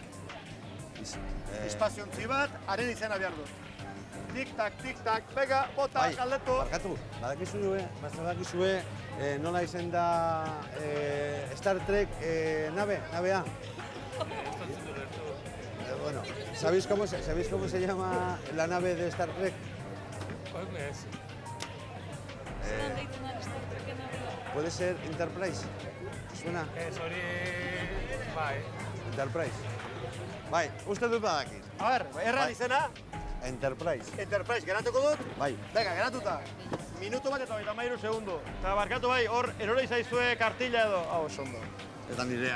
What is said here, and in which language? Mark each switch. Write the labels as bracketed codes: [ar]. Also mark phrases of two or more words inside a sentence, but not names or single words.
[eu] Espaziontzi bat, haren izena behar dut. Tik-tak, bega, bota, galdetu. Barkatu, badakizue nola izen da Star Trek nabea? [es] Bueno, ¿sabéis cómo se llama la nave de Star Trek? ¿Puede ser Enterprise? ¿Suena? Enterprise. [eu] Bai, uste dut badakit. A ver, erran izena? Enterprise. Enterprise, geratuko dut? Bai. Venga, geratuta. minutu bat eta 33 segundu. Eta barkatu bai, hor erore izaizue kartilla edo, hau oso ondo. Ez da nirea.